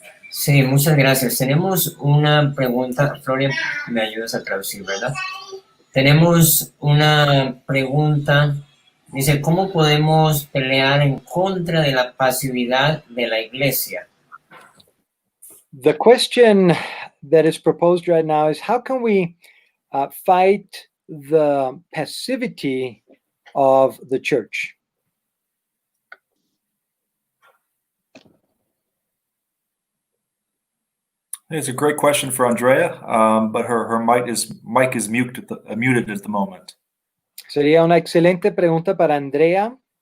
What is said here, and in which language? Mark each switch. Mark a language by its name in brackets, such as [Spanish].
[Spanish] Sí, muchas gracias. Tenemos una pregunta, Florian, me ayudas a traducir, ¿verdad? Tenemos una pregunta, dice, ¿cómo podemos pelear en contra de la pasividad de la iglesia? [English] The question that is proposed right now is how can we fight the passivity of the church? It's a great question for Andrea, but her mic is muted at the moment. [Spanish] Sería una excelente pregunta para Andrea.